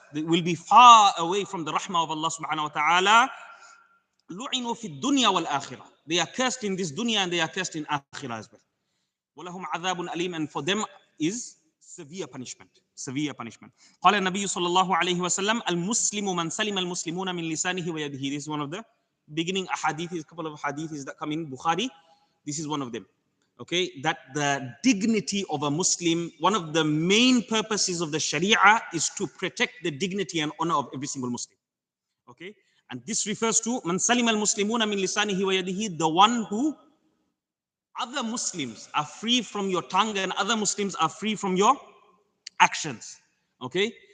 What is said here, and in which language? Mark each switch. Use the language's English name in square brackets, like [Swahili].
[English] They will be far away from the rahmah of Allah subhanahu wa ta'ala. Lu'inu fi dunya wal akhirah. They are cursed in this dunya and they are cursed in akhirah as well. Walahum adhabun alim, and for them is severe punishment. Severe punishment. [Arabic] قال النبي صلى الله عليه وسلم المسلم من سلم المسلمون من لسانه ويده. [English] This is one of the beginning ahadiths, a couple of hadiths that come in Bukhari. This is one of them. Okay, that the dignity of a Muslim, one of the main purposes of the Sharia is to protect the dignity and honor of every single Muslim. Okay, And this refers to man salim al-muslimuna min lisanihi wa yadihi, the one who other Muslims are free from your tongue and other Muslims are free from your actions. Okay?